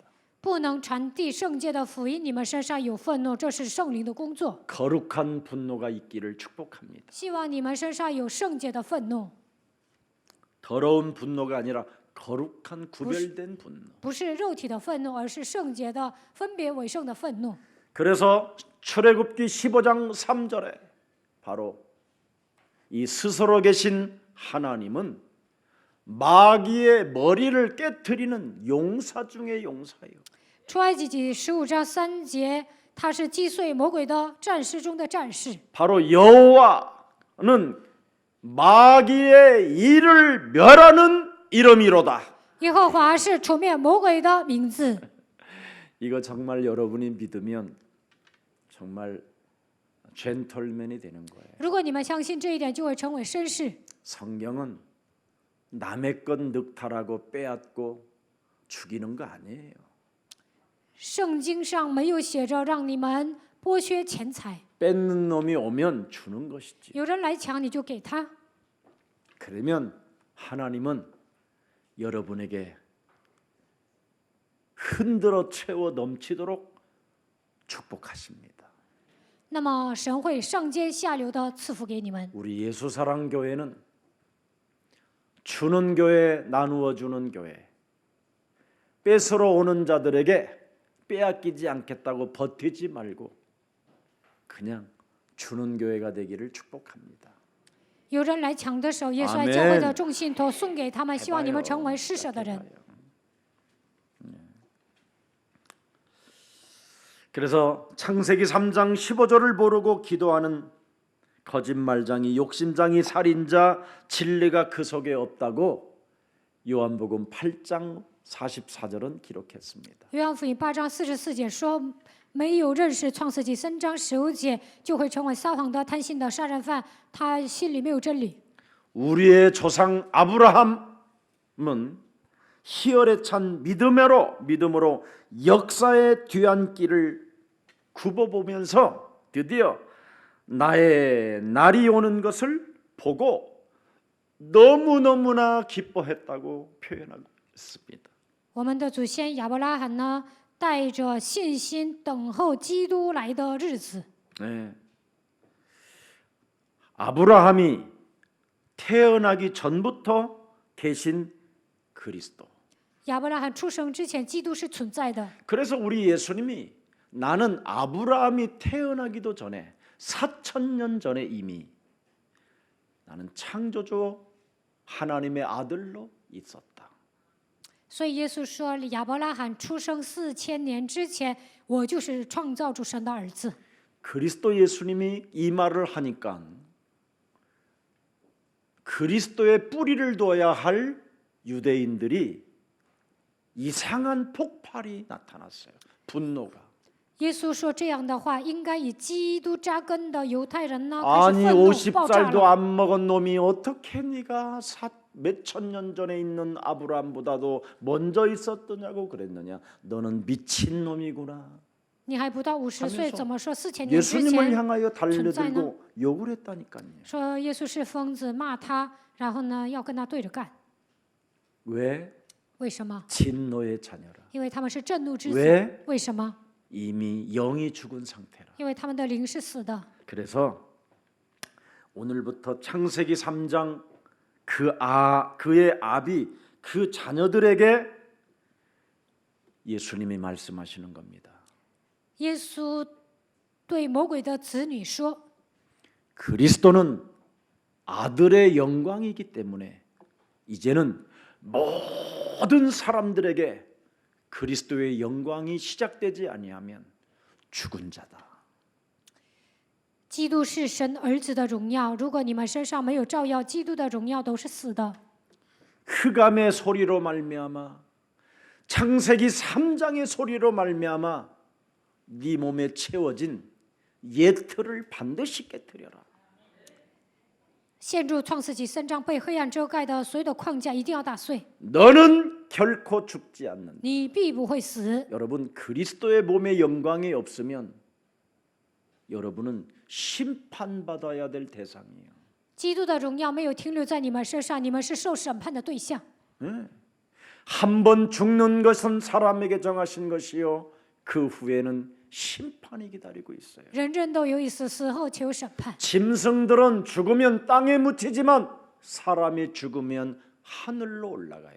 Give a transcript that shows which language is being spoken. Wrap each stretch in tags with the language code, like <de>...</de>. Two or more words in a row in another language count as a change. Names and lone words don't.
<zh>不能传递圣洁的福音，你们身上有愤怒，这是圣灵的工作。</zh> <ko>거룩한 분노가 있기를 축복합니다.</ko> <zh>希望你们身上有圣洁的愤怒，</zh> <ko>더러운 분노가 아니라 거룩한 구별된 분노.</ko> <zh>不是肉体的愤怒，而是圣洁的、分别为圣的愤怒。</zh> <ko>그래서 출애굽기 15장 3절에 바로 이 스스로 계신 하나님은 마귀의 머리를 깨트리는 용사 중의 용사예요.</ko> <zh>出埃及记15章3节，他是击碎魔鬼的战士中的战士。</zh> <ko>바로 여호와는 마귀의 일을 멸하는 이름이로다.</ko> <zh>耶和华是除灭魔鬼的名字。</zh> <ko>이거 정말 여러분이 믿으면 정말 젠틀맨이 되는 거예요.</ko> <zh>如果你们相信这一点，就会成为绅士。</zh> <ko>성경은 남의 것 늑탈하고 빼앗고 죽이는 거 아니에요.</ko> <zh>圣经上没有写着让你们剥削钱财，</zh> <ko>뺏는 놈이 오면 주는 것이지.</ko> <zh>有人来抢你就给他。</zh> <ko>그러면 하나님은 여러분에게 흔들어 채워 넘치도록 축복하십니다.</ko> <zh>那么神会上尖下流的赐福给你们。</zh> <ko>우리 예수사랑교회는 주는 교회, 나누어 주는 교회, 뺏으러 오는 자들에게 빼앗기지 않겠다고 버티지 말고 그냥 주는 교회가 되기를 축복합니다.</ko> <zh>有人来抢的时候，耶稣爱</zh> <ko>아멘</ko> <zh>教会的众信徒送给他们，希望你们成为施舍的人。</zh> <ko>그래서 창세기 3장 15절을 모르고 기도하는 거짓말장이, 욕심장이, 살인자, 진리가 그 속에 없다고 요한복음 8장 44절은 기록했습니다.</ko> <zh>约翰福音8章44节说，没有认识创世纪3章15节，就会成为撒谎的、贪心的、杀人犯。他心里没有真理。</zh> <ko>우리의 조상 아브라함은 희열에 찬 믿음으로 역사의 뒤안길을 굽어보면서 드디어 나의 날이 오는 것을 보고 너무너무나 기뻐했다고 표현하고 있습니다.</ko> <zh>我们的祖先亚伯拉罕呢，带着信心等候基督来的日子。</zh> <ko>네. 아브라함이 태어나기 전부터 계신 그리스도.</ko> <zh>亚伯拉罕出生之前，基督是存在的。</zh> <ko>그래서 우리 예수님이 나는 아브라함이 태어나기도 전에 4,000년 전에 이미 나는 창조주 하나님의 아들로 있었다.</ko> <zh>所以耶稣说，亚伯拉罕出生4000年之前，我就是创造主神的儿子。</zh> <ko>그리스도 예수님이 이 말을 하니까 그리스도의 뿌리를 둬야 할 유대인들이 이상한 폭발이 나타났어요. 분노가.</ko> <zh>耶稣说这样的话，应该以基督扎根的犹太人呢，开</zh> <ko>아니</ko> <zh>始愤怒爆炸</zh> <ko>50살도</ko> <zh>了。</zh> <ko>안 먹은 놈이 어떻게 네가 몇천 년 전에 있는 아브라함보다도 먼저 있었더냐고 그랬느냐. 너는 미친 놈이구나.</ko> <zh>你还不到50岁，</zh> <ko>하면서</ko> <zh>怎么说4000年之</zh> <ko>예수님을</ko> <zh>前</zh> <ko>향하여</ko> <zh>存在呢？</zh> <ko>달려들고 욕을 했다니까요.</ko> <zh>说耶稣是疯子，骂他，然后呢要跟他对着干。</zh> <ko>왜?</ko> <zh>为什么？</zh> <ko>진노의 자녀라.</ko> <zh>因为他们是震怒之子。</zh> <ko>왜?</ko> <zh>为什么？</zh> <ko>이미 영이 죽은 상태라.</ko> <zh>因为他们的灵是死的。</zh> <ko>그래서 오늘부터 창세기 3장 그의 아비 그 자녀들에게 예수님이 말씀하시는 겁니다.</ko> <zh>耶稣对魔鬼的子女说：</zh> <ko>그리스도는 아들의 영광이기 때문에 이제는 모든 사람들에게 그리스도의 영광이 시작되지 아니하면 죽은 자다.</ko> <zh>基督是神儿子的荣耀。如果你们身上没有照耀基督的荣耀，都是死的。</zh> <ko>흑암의 소리로 말미암아 창세기 3장의 소리로 말미암아 네 몸에 채워진 옛틀을 반드시 깨뜨려라.</ko> <zh>陷入创世纪3章被黑暗遮盖的所有的框架一定要打碎，</zh> <ko>너는 결코 죽지 않는다.</ko> <zh>你必不会死。</zh> <ko>여러분 그리스도의 몸에 영광이 없으면 여러분은 심판받아야 될 대상이에요.</ko> <zh>基督的荣耀没有停留在你们身上，你们是受审判的对象。</zh> <ko>한 번 죽는 것은 사람에게 정하신 것이요 그 후에는 심판이 기다리고 있어요.</ko> <zh>人人都有一死，死后且有审判。</zh> <ko>짐승들은 죽으면 땅에 묻히지만 사람이 죽으면 하늘로 올라가요.</ko>